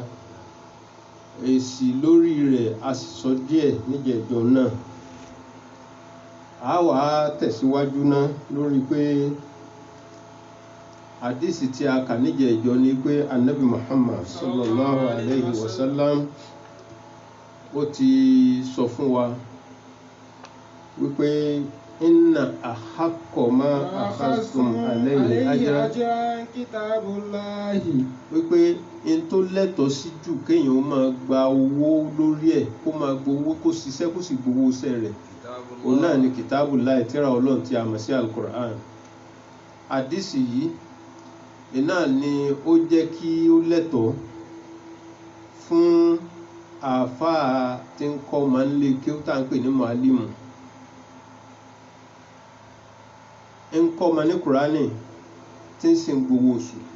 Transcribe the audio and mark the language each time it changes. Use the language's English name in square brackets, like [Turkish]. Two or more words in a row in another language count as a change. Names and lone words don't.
[Yoruba] Èsì lórí rẹ̀ a sì sọ díẹ̀ níjẹ̀jọ́ náà a wà tẹ̀síwájú náà lórí pé àdísì tí a kà níjẹ̀ ìjọ ni pé Ànábì Muhammad [Arabic] صلى الله عليه وسلم [Yoruba] ó ti sọ fún wa wípé [Arabic] إن أحق ما أخذتم عليه أجرا كتاب الله. [Yoruba] wípé in tó lẹ́tọ̀ọ́ sí jù kéèyàn ó máa gba owó lórí ẹ̀, kó máa gbowó, kó ṣiṣẹ́ kó sì gbowó iṣẹ́ rẹ̀, òun náà ni kitabullahi, tírà Ọlọ́run tí a mọ̀ sí al-Qur'an. Àdísì yìí iná ni ó jẹ́ kí ó lẹ́tọ̀ọ́ fún àáfàá tí ń kọ́ máa ń lé kí ó tà ń pè ní màálìmù, ń kọ́ ma ní Kùránì tí ń sin gbowó oṣù.